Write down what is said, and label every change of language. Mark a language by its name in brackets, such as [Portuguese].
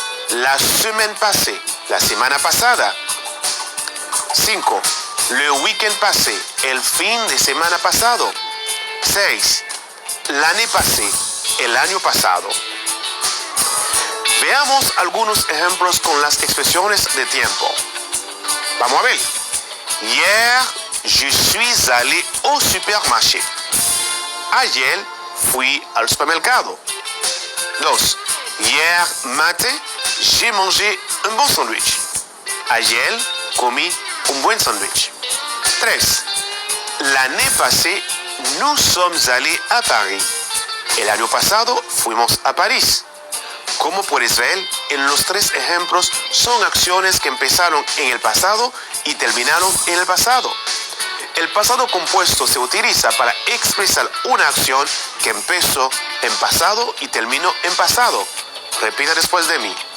[French] La semaine passée, [Spanish] la semana pasada. [French] 5. Le week-end passé, [Spanish] el fin de semana pasado. 6. [French] L'année passée, [Spanish] el año pasado. Veamos algunos ejemplos con las expresiones de tiempo. Vamos a ver. [French] Hier, je suis allé au supermarché. [Spanish] Ayer fui al supermercado. 2. [French] Hier matin, j'ai mangé un bon sandwich. [Spanish] Ayer comí un buen sándwich. 3. [French] L'année passée, nous sommes allés a Paris. [Spanish] El año pasado fuimos a París. Como puedes ver, en los 3 ejemplos son acciones que empezaron en el pasado y terminaron en el pasado. El pasado compuesto se utiliza para expresar una acción que empezó en pasado y terminó en pasado. Repita después de mí.